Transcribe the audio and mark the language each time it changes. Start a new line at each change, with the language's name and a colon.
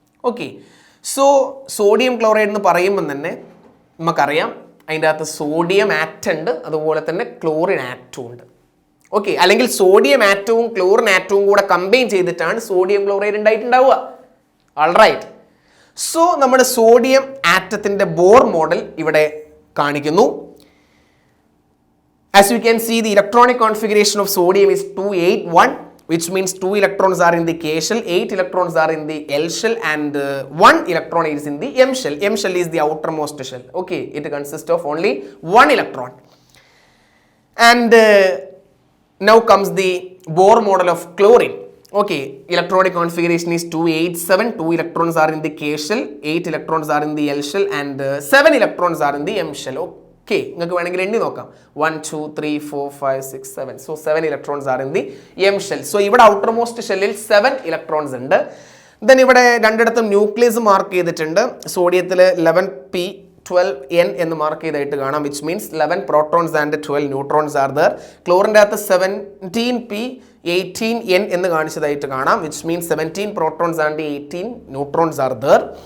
Malayalam: Okay, so sodium chloride എന്ന് പറയുമ്പോൾ തന്നെ നമുക്കറിയാം അതിൻ്റെ അകത്ത് സോഡിയം ആറ്റം ഉണ്ട്, അതുപോലെ തന്നെ ക്ലോറിൻ ആറ്റവും ഉണ്ട്. ഓക്കെ, അല്ലെങ്കിൽ സോഡിയം ആറ്റവും ക്ലോറിൻ ആറ്റവും കൂടെ കമ്പൈൻ ചെയ്തിട്ടാണ് സോഡിയം ക്ലോറൈഡ് ഉണ്ടായിട്ടുണ്ടാവുക. ഓൾറൈറ്റ്, സോ നമ്മുടെ സോഡിയം ആറ്റത്തിൻ്റെ ബോർ മോഡൽ ഇവിടെ കാണിക്കുന്നു.
English: As you can see, the electronic configuration of sodium is 281, which means 2 electrons are in the K shell, 8 electrons are in the L shell, and 1 electron is in the M shell. M shell is the outermost shell. Okay, it consists of only 1 electron. And now comes the Bohr model of chlorine. Okay, electronic configuration is 287, 2 electrons are in the K shell, 8 electrons are in the L shell, and 7 electrons are in the M shell.
Malayalam: Okay, നിങ്ങൾക്ക് വേണമെങ്കിൽ എണ്ണി നോക്കാം.
English: 1 2 3 4 5 6 7. So 7 electrons are in the M shell.
Malayalam: So ഇവിടെ outermost ഷെല്ലിൽ 7 electrons ഉണ്ട്. Then ഇവിടെ രണ്ടിടത്തും nucleus mark ചെയ്തിട്ടുണ്ട്. സോഡിയത്തിൽ 11p12n എന്ന് മാർക്ക് ചെയ്തായിട്ട് കാണാം,
English: Which means 11 protons and 12 neutrons are there.
Malayalam: ക്ലോറിൻ്റെ അകത്ത് 17p18n എന്ന് കാണിച്ചതായിട്ട് കാണാം,
English: Which means 17 protons and 18 neutrons are there.